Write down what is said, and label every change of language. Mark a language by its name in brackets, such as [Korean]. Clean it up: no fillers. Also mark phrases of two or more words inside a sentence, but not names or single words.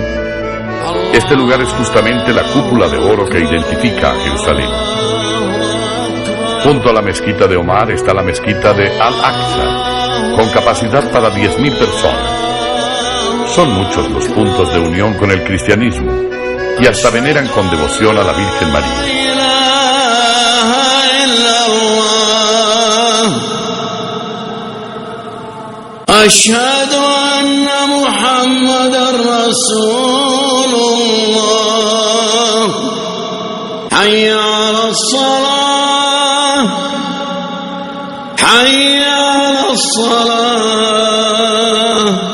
[Spanish] Este lugar es justamente la cúpula de oro que identifica a Jerusalén. Junto a la mezquita de Omar está la mezquita de Al-Aqsa, con capacidad para 10.000 personas. Son muchos los puntos de unión con el cristianismo, y hasta veneran con devoción a la Virgen María. [Arabic] أشهد أن محمدا رسول الله. حي على الصلاة. حي على الصلاة.